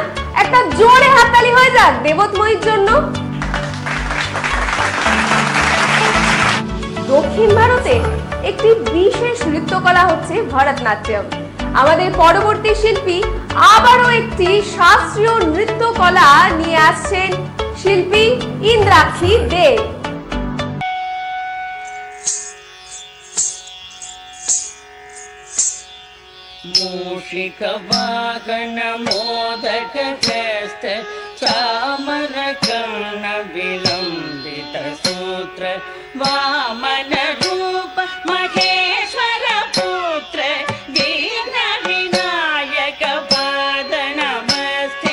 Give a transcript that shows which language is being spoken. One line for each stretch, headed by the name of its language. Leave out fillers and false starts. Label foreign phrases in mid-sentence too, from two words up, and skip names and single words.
Bangla: একটা জোরে হাততালি হয়ে যাক দেবতময়ীর জন্য। দক্ষিণ ভারতে একটি বিশেষ নৃত্যকলা হচ্ছে ভরতনাট্যম। আমাদের পরবর্তী শিল্পী আবারও একটি শাস্ত্রীয় নৃত্যকলা নিয়ে আসছেন, শিল্পী ইন্দ্রাক্ষী দে।
Sanskrit: मूषिक वाहन मोदक हस्त चामर कर्ण विलंबित सूत्र वामन रूप महेश्वर पुत्र दीन विनायक पाद नमस्ते।